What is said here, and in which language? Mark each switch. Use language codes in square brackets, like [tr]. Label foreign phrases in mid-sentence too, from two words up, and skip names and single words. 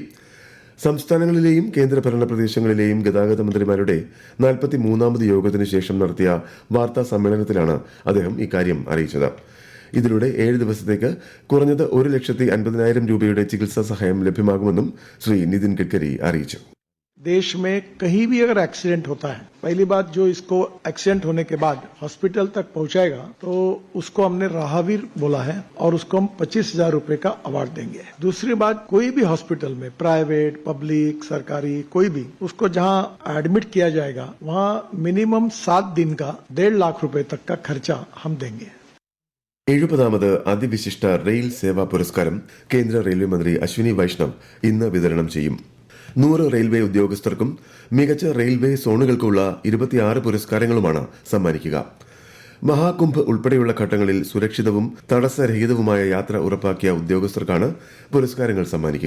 [ml] സംസ്ഥാനങ്ങളിലെയും കേന്ദ്രഭരണ പ്രദേശങ്ങളിലെയും ഗതാഗത മന്ത്രിമാരുടെ 43ാമത് യോഗത്തിനു ശേഷം നടത്തിയ വാർത്താ സമ്മേളനത്തിലാണ് അദ്ദേഹം ഇക്കാര്യം അറിയിച്ചത്. ഇതിലൂടെ 7 ദിവസത്തേക്ക് കുറഞ്ഞത് 1,50,000 രൂപയുടെ ചികിത്സാ സഹായം ലഭ്യമാകുമെന്നും ശ്രീ നിതിൻ ഗഡ്കരി അറിയിച്ചു. [hi] देश में कहीं भी अगर एक्सीडेंट होता है, पहली बात जो इसको एक्सीडेंट होने के बाद हॉस्पिटल तक पहुंचाएगा तो उसको हमने राहवीर बोला है और उसको हम 25,000 रुपए का अवार्ड देंगे. दूसरी बात, कोई भी हॉस्पिटल में प्राइवेट, पब्लिक, सरकारी कोई भी, उसको जहां एडमिट किया जाएगा वहां मिनिमम 7 दिन का 1.5 लाख रुपए तक का खर्चा हम देंगे. [ml] 70ാമത് അതിവിശിഷ്ട റെയിൽ സേവാ പുരസ്കാരം കേന്ദ്ര റെയിൽവേ മന്ത്രി അശ്വിനി വൈഷ്ണവ് ഇന്ന് വിതരണം ചെയ്യും. 100 റെയിൽവേ ഉദ്യോഗസ്ഥർക്കും മികച്ച റെയിൽവേ സോണുകൾക്കുള്ള 26 പുരസ്കാരങ്ങളുമാണ് സമ്മാനിക്കുക. മഹാകുംഭ് ഉൾപ്പെടെയുള്ള ഘട്ടങ്ങളിൽ സുരക്ഷിതവും തടസ്സരഹിതവുമായ യാത്ര ഉറപ്പാക്കിയ ഉദ്യോഗസ്ഥർക്കാണ് പുരസ്കാരങ്ങൾ സമ്മാനിക്കുക.